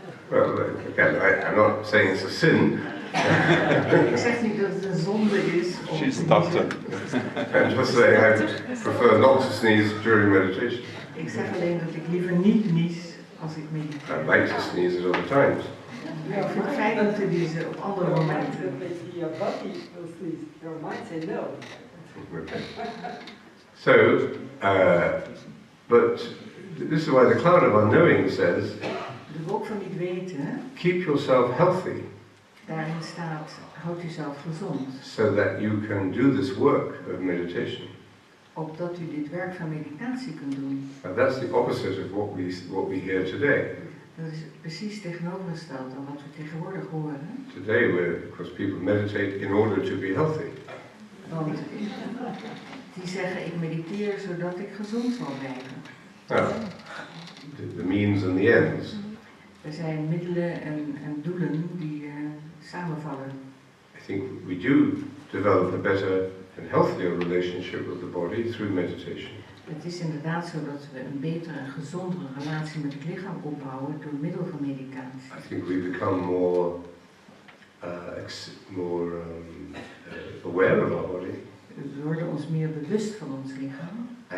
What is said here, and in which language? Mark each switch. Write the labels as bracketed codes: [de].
[en] Well, again, I'm not saying it's a sin. [nl] Ik zeg niet dat het een zonde is om [en] She's [nl] te [en] a doctor. [nl] niezen. [en] I'm just saying I prefer not to sneeze during meditation. [nl] Ik zeg alleen dat ik liever niet nies als ik mediteer. [en] I'd like to sneeze at other times. [nl] Ik vind het fijn om te niezen op andere momenten. [en] Your body will sneeze. Your mind say no. Okay. So, but this is why the cloud of unknowing says, [nl] De wolk van niet weten, [en] keep yourself healthy [nl] daarin staat, houd jezelf gezond. [en] so that you can do this work of meditation. [nl] Opdat u dit werk van meditatie kunt doen. [en] And that's the opposite of what we hear today. [nl] Dat is precies tegenovergesteld aan wat we tegenwoordig horen. [en] Today, of course, people meditate in order to be healthy. [nl] Want die zeggen, ik mediteer zodat ik gezond zal blijven. [en] Now, the means and the ends. [nl] Er zijn middelen en doelen die samenvallen. [en] I think we do develop a better and healthier relationship with the body through meditation. [nl] Het is inderdaad zo dat we een betere en gezondere relatie met het lichaam opbouwen door middel van meditatie. [en] I think we become more aware of our body, [nl] We worden ons meer bewust van ons lichaam